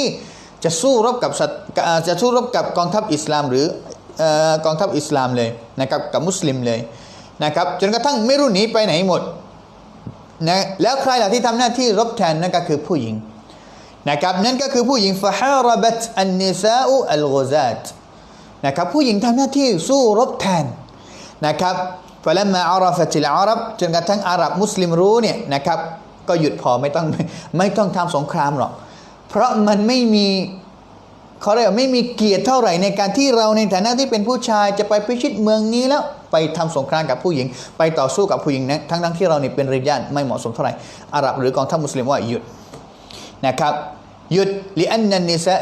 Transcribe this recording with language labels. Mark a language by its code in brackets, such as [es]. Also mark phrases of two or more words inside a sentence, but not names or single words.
[th] จะสู้รบกับกองทัพอิสลามหรือกองทัพอิสลามเลยนะครับกับมุสลิมเลยนะครับจนกระทั่งไม่รู้หนีไปไหนหมดนะแล้วใครล่ะที่ทำหน้าที่รบแทนนั่นก็คือผู้หญิงนะครับนั่นก็คือผู้หญิงฟะฮารบัตอันนิซาอุอัลกุซาตนะครับผู้หญิงทำหน้าที่สู้รบแทนนะครับ [ar] فلما عرفت العرب [th] จนกระทั่งอาหรับมุสลิมรู้เนี่ยนะครับก็หยุดพอไม่ ต้องทำสงครามหรอกเพราะมันไม่มีเขาเรียกว่าไม่มีเกียรติเท่าไหร่ในการที่เราในฐานะที่เป็นผู้ชายจะไปพิชิตเมืองนี้แล้วไปทำสงครามกับผู้หญิงไปต่อสู้กับผู้หญิงนะทั้งที่เราเนี่ยเป็นริญาลไม่เหมาะสมเท่าไหร่อาหรับหรือกองทัพมุสลิมว่าหยุดนะครับหยุดลิอันนันนิซา